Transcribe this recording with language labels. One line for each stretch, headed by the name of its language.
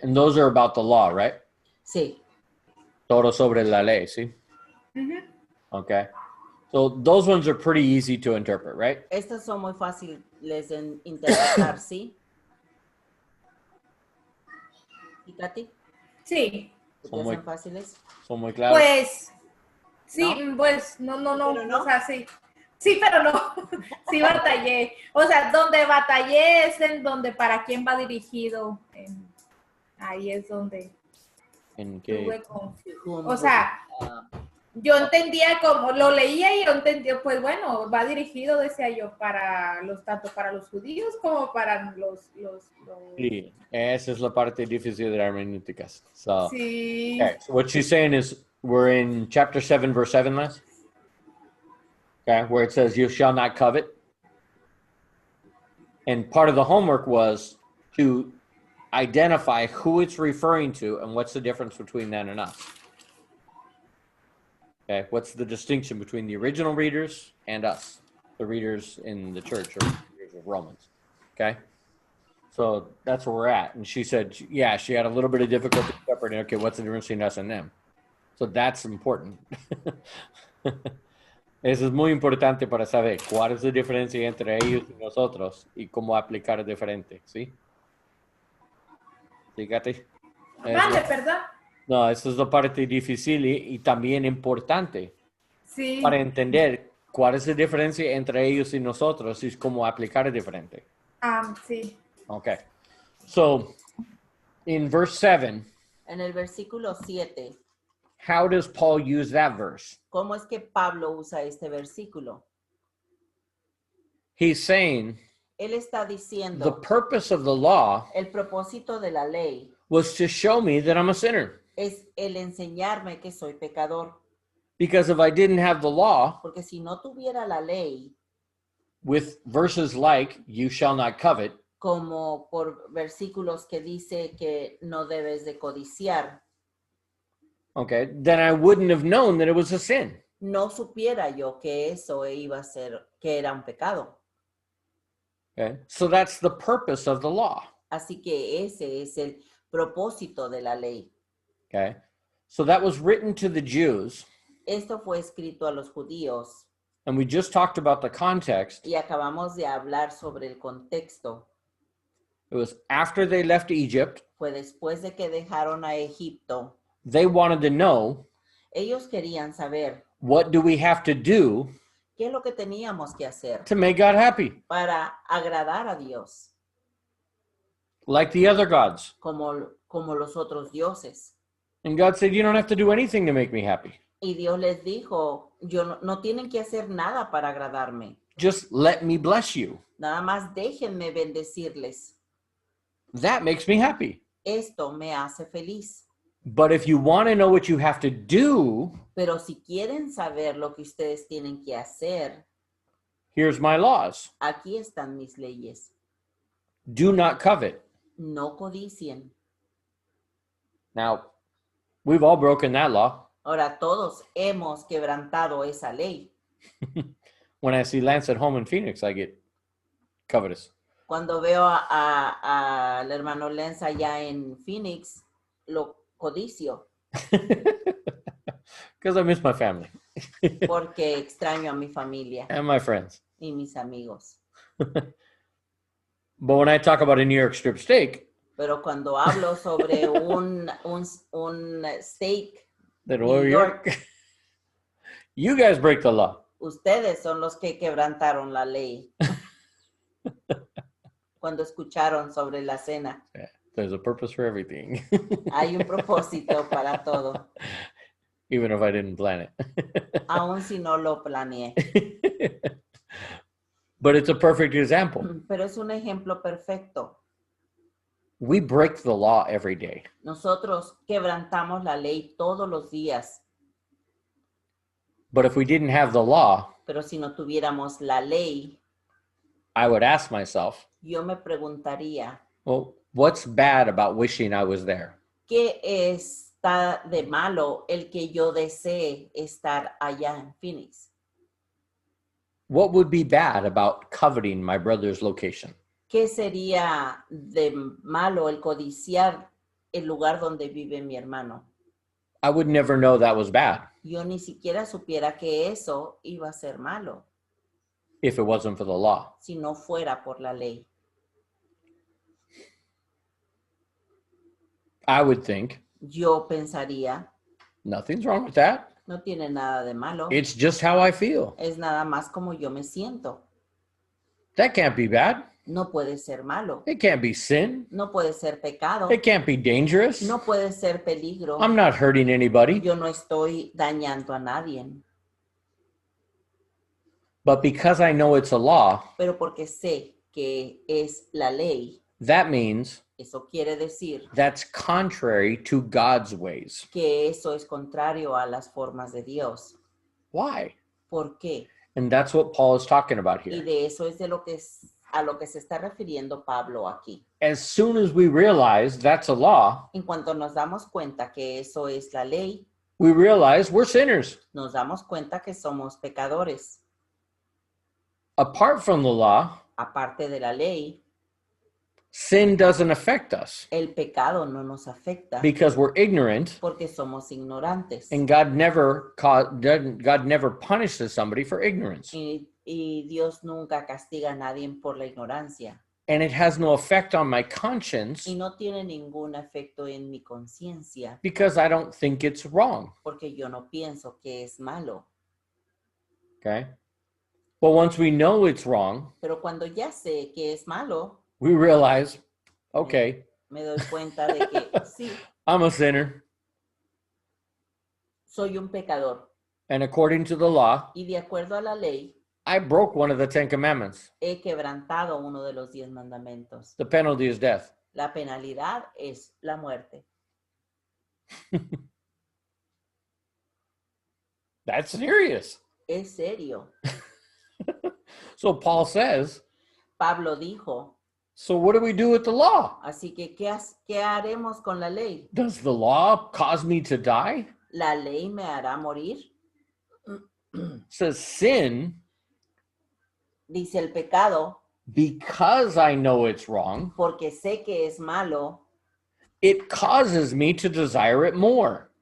English: And those are about the law, right?
Spanish: Sí, Todo sobre la ley, ¿sí? Ujú.
English: Okay. So those ones are pretty easy to interpret, right?
Spanish: estas son muy fáciles de interpretar, ¿sí? ¿Y Katy? Sí, ¿Ustedes muy- son fáciles? Son muy claros. pues, sí, ¿No? pues, no, ¿Pero no? o sea, sí. Sí, pero no, sí batallé. O sea, donde batallé es en donde para quién va dirigido. Ahí es donde ¿En qué? tuve con...
English: Whom
Spanish: O sea,
English: would,
Spanish: yo entendía como, lo leía y yo entendía, pues bueno, va dirigido, decía yo, tanto para los judíos como para los Sí, esa es la parte difícil de la hermenéuticas.
English: So,
Spanish: sí.
English: okay, so what she's saying is we're in chapter 7, verse 7, Les. Okay, where it says, you shall not covet. And part of the homework was to identify who it's referring to and what's the difference between that and us. Okay, what's the distinction between the original readers and us, the readers in the church or readers of Romans? Okay, so that's where we're at. And she said, yeah, she had a little bit of difficulty separating, okay, what's the difference between us and them? So that's important.
Spanish: Eso es muy importante para saber cuál es la diferencia entre ellos y nosotros y cómo aplicar diferente, ¿sí? Fíjate. Vale, perdón. No, eso es la parte difícil y también importante Sí. para entender cuál es la diferencia entre ellos y nosotros y cómo aplicar diferente. Sí.
English: Okay. So, in verse 7,
Spanish: en el versículo 7,
English: how does Paul use that verse?
Spanish: ¿cómo es que Pablo usa este versículo?
English: He's saying
Spanish: Él está
English: the
Spanish: diciendo,
English: purpose of the law
Spanish: el propósito de la ley
English: was to show me that I'm a sinner.
Spanish: es el enseñarme que soy pecador.
English: Because if I didn't have the law
Spanish: Porque si no tuviera la ley,
English: with verses like, you shall not covet,
Spanish: como por versículos que dice que no debes de codiciar,
English: okay, then I wouldn't have known that it was a sin.
Spanish: no supiera yo que eso iba a ser, que era un pecado.
English: Okay, so that's the purpose of the law.
Spanish: Así que ese es el propósito de la ley.
English: Okay, so that was written to the Jews,
Spanish: Esto fue escrito a los judíos
English: and we just talked about the context.
Spanish: y acabamos de hablar sobre el contexto.
English: It was after they left Egypt,
Spanish: Fue después de que dejaron a Egipto.
English: they wanted to know,
Spanish: Ellos querían saber
English: what do we have to do
Spanish: qué es lo que teníamos que hacer
English: to make God happy?
Spanish: para agradar a Dios,
English: Like the other gods.
Spanish: como como los otros dioses.
English: And God said, you don't have to do anything to make me happy.
Spanish: Y Dios les dijo, no tienen que hacer nada para agradarme.
English: Just let me bless you.
Spanish: Nada más déjenme bendecirles.
English: That makes me happy.
Spanish: Esto me hace feliz.
English: But if you want to know what you have to do,
Spanish: Pero si quieren saber lo que ustedes tienen que hacer,
English: here's my laws.
Spanish: aquí están mis leyes.
English: Do not covet.
Spanish: No codicien.
English: Now, we've all broken that law.
Spanish: Ahora todos hemos quebrantado esa ley.
English: When I see Lance at home in Phoenix, I get covetous.
Spanish: Cuando veo al hermano Lenz allá en Phoenix, lo codicio
English: Because I miss my family
Spanish: porque extraño a mi familia
English: and my friends.
Spanish: y mis amigos.
English: But when I talk about a New York strip steak,
Spanish: Pero cuando hablo sobre un steak,
English: then New New York, you guys break the law.
Spanish: ustedes son los que quebrantaron la ley. Cuando escucharon sobre la cena,
English: There's a purpose for everything,
Spanish: hay un propósito para todo,
English: even if I didn't plan it.
Spanish: aun si no lo planeé.
English: But it's a perfect example.
Spanish: Pero es un ejemplo perfecto.
English: We break the law every day.
Spanish: Nosotros quebrantamos la ley todos los días,
English: But if we didn't have the law,
Spanish: pero si no tuviéramos la ley,
English: I would ask myself,
Spanish: yo me preguntaría,
English: well, what's bad about wishing I was there?
Spanish: ¿qué está de malo el que yo desee estar allá en Phoenix?
English: What would be bad about coveting my brother's location?
Spanish: ¿Qué sería de malo el codiciar el lugar donde vive mi hermano?
English: I would never know that was bad
Spanish: Yo ni siquiera supiera que eso iba a ser malo
English: if it wasn't for the law.
Spanish: si no fuera por la ley.
English: I would think
Spanish: Yo pensaría,
English: nothing's wrong with that.
Spanish: no tiene nada de malo.
English: It's just how I feel.
Spanish: Es nada más como yo me siento.
English: That can't be bad.
Spanish: No puede ser malo.
English: It can't be sin.
Spanish: No puede ser pecado.
English: It can't be dangerous.
Spanish: No puede ser peligro.
English: I'm not hurting anybody.
Spanish: Yo no estoy dañando a nadie.
English: But because I know it's a law,
Spanish: Pero porque sé que es la ley,
English: that means
Spanish: eso quiere decir
English: that's contrary to God's ways.
Spanish: que eso es contrario a las formas de Dios.
English: Why?
Spanish: ¿Por qué?
English: And that's what Paul is talking about
Spanish: Y
English: here.
Spanish: de eso es a lo que se está refiriendo Pablo aquí.
English: As soon as we realize that's a law,
Spanish: En cuanto nos damos cuenta que eso es la ley,
English: we realize we're sinners.
Spanish: nos damos cuenta que somos pecadores.
English: Apart from the law,
Spanish: Aparte de la ley,
English: sin doesn't affect us
Spanish: el pecado no nos afecta
English: because we're ignorant,
Spanish: porque somos ignorantes.
English: and God never punishes somebody for ignorance.
Spanish: Y Dios nunca castiga a nadie por la ignorancia.
English: And it has no effect on my conscience
Spanish: Y no tiene ningún efecto en mi conciencia
English: because I don't think it's wrong.
Spanish: porque yo no pienso que es malo.
English: Okay? But once we know it's wrong,
Spanish: Pero cuando ya sé que es malo,
English: we realize, okay,
Spanish: me doy cuenta de que sí,
English: I'm a sinner.
Spanish: soy un pecador.
English: And according to the law,
Spanish: Y de acuerdo a la ley,
English: I broke one of the 10 commandments.
Spanish: he quebrantado uno de los 10 mandamientos.
English: The penalty is death.
Spanish: La penalidad es la muerte.
English: That's serious.
Spanish: Es serio.
English: So Paul says,
Spanish: Pablo dijo,
English: so what do we do with the law?
Spanish: así que ¿qué haremos con la ley?
English: Does the law cause me to die?
Spanish: ¿La ley me hará morir?
English: It says sin,
Spanish: Dice el pecado,
English: because I know it's wrong,
Spanish: porque sé que es malo,
English: it causes me to desire it more.